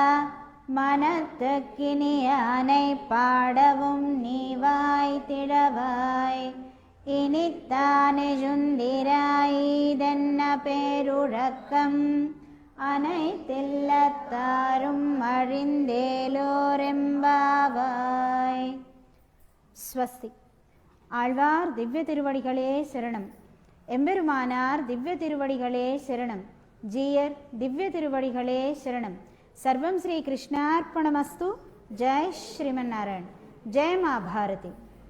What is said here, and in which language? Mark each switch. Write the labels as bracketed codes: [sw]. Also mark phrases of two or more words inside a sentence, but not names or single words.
[ta] மனத்துக்கினியானை பாடவும் நீவாய் திழவாய் இனித்தானே சுந்திராயிதென்ன பேருழக்கம் அனைத்தில்லத்தாரும் அழிந்தேலோரெம்பாவாய். ஸ்வஸ்தி. ஆழ்வார் திவ்ய திருவடிகளே சரணம். எம்பெருமானார் திவ்ய திருவடிகளே சரணம். ஜீயர் திவ்ய திருவடிகளே சரணம். [sa] सर्वं श्री कृष्णार्पणमस्तु. जय श्रीमन्नारायण. [hi] जय माँ भारती.